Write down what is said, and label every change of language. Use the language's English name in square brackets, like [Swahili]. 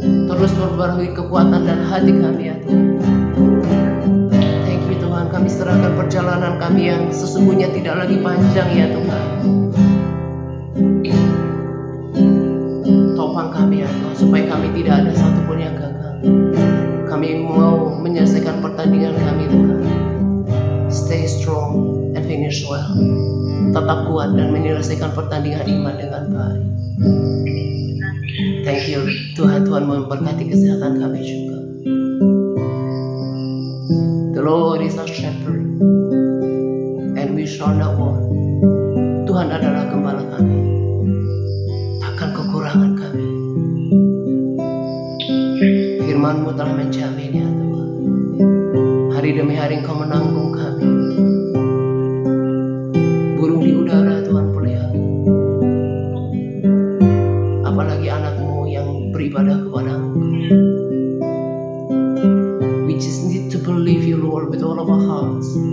[Indonesian] Terus memperbarui kekuatan dan hati kami, ya Tuhan. [English] Thank you [Indonesian] Tuhan, kami serahkan perjalanan kami yang sesungguhnya tidak lagi panjang, ya Tuhan. Topang kami, ya Tuhan, supaya kami tidak ada satupun yang gagal. Kami mau menyelesaikan pertandingan kami, Tuhan. [English] Stay strong and finish well. [Indonesian] Tetap kuat dan menyelesaikan pertandingan iman dengan baik. [English] Thank you [Indonesian] Tuhan, Tuhan memberkati kesehatan kami juga. [English] The Lord is our shepherd and we shall not want. [Indonesian] Tuhan adalah gembala kami, takkan kekurangan kami. Firman-Mu telah menjamin, ya Tuhan. Hari demi hari Engkau menanggung kami. Burung di udara Tuhan pelihara. Apalagi anak-Mu yang beribadah kepada Engkau. [English] We just need to believe You, Lord, with all of our hearts.